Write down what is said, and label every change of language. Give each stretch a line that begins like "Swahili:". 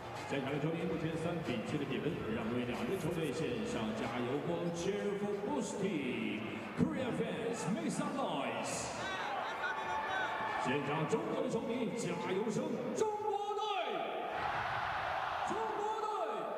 Chinese: 在场的球迷目前3-7的比分，让为两支球队献上加油光 ，
English: Cheerful Boost Team. Korea fans, make some noise.
Chinese: 现场中国的球迷加油声，中国队！中国队！